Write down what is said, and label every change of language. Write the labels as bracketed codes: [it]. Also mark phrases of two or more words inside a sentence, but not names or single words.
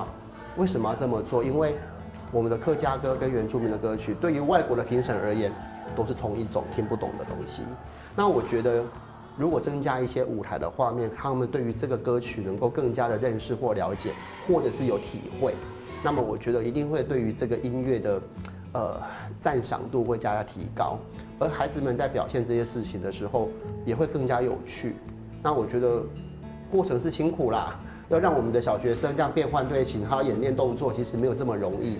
[zh] 為什麼要這麼做？因為我們的客家歌跟原住民的歌曲，對於外國的評審而言，都是同一種聽不懂的東西。那我覺得，如果增加一些舞台的畫面，他們對於這個歌曲能夠更加的認識或了解，或者是有體會，那麼我覺得一定會對於這個音樂的赞赏度会加提高，而孩子们在表现这些事情的时候也会更加有趣。那我觉得过程是辛苦啦，要让我们的小学生这样变换队形，还有演练动作，其实没有这么容易。